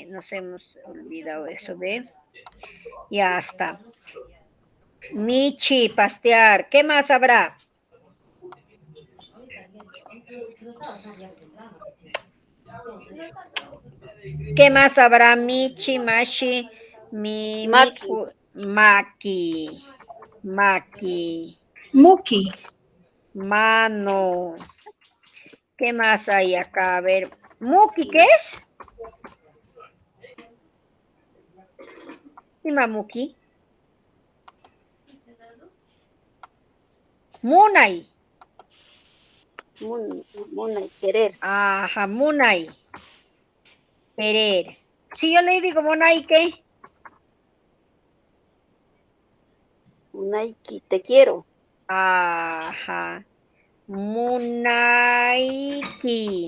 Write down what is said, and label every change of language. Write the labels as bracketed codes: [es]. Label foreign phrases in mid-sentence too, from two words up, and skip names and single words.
[es] Nos hemos olvidado eso, ¿ve? Ya está. Michi, pastear. ¿Qué más habrá? ¿Qué más habrá? [qu] Michi, Mashi, [es] Maki. Maki. Maki. Muki. Mano. ¿Qué más hay acá? A ver. Muki, ¿qué es? Dime, Muki. Munay. Muna y querer. Ajá, Munay. Querer. Si yo le digo Munay, ¿qué? Munaiki, te quiero. Ajá. Munaiki.